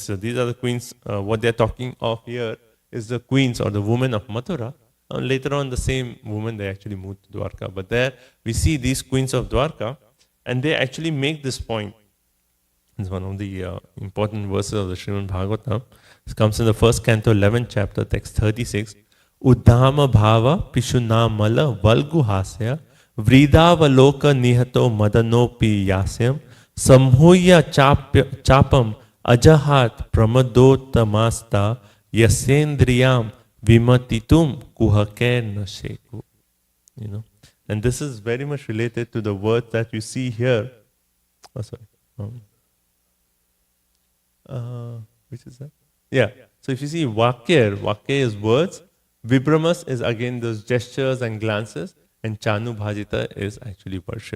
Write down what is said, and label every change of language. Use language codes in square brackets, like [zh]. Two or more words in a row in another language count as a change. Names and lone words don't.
[en] So these are the queens, what they're talking of here is the queens or the women of Mathura. Later on, the same women, they actually moved to Dwarka. But there we see these queens of Dwarka, and they actually make this point. It's one of the important verses of the Srimad Bhagavatam. It comes in the first canto, 11th chapter, text 36. [sa] Uddhama bhava pishunamala valgu hasya vridavaloka nihato madanopi yasyam samhuya chapam ajahat pramadottamasta yasendriyam vimatitum kuhaker nasheku. [en] And this is very much related to the word that you see here. Oh, sorry. Which is that? Yeah. So if you see Vakya is words, Vibramas is again those gestures and glances, and Chanu Bhajita is actually worship.